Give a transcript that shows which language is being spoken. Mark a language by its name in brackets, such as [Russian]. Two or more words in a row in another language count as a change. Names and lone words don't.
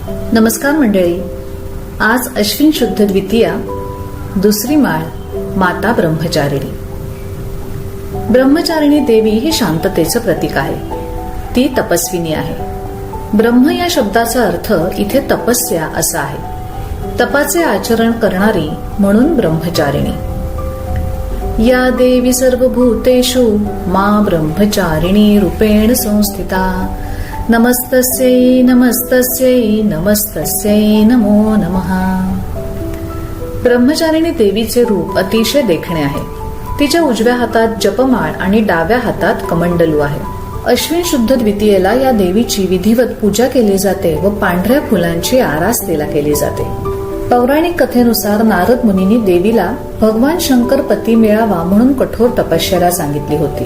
[Marathi] नमस्कार मंडळी. आज अश्विन शुद्ध द्वितीया, दुसरी माळ, माता ब्रह्मचारिणी. ब्रह्मचारिणी देवी ही शांततेचं प्रतीक आहे. ती तपस्विनी आहे. ब्रह्म या शब्दाचा अर्थ इथे तपस्या असा आहे. तपाचे आचरण करणारी म्हणून ब्रह्मचारिणी. [Sanskrit] या देवी सर्वभूतेषु मा ब्रह्मचारिणी रूपेण संस्थिता. नमस्तस्यै नमस्तस्यै नमस्तस्यै नमो नमः. [Marathi] ब्रह्मचारिणी देवीचे रूप अतिशय देखणे आहे. तिच्या उजव्या हातात जपमाळ आणि डाव्या हातात कमंडलू आहे. अश्विन शुद्ध द्वितीयेला या देवीची विधिवत पूजा केली जाते व पांढऱ्या फुलांची आरास तिला केली जाते. पौराणिक कथेनुसार नारद मुनींनी देवीला भगवान शंकर पती मिळावा म्हणून कठोर तपश्चर्या सांगितली होती.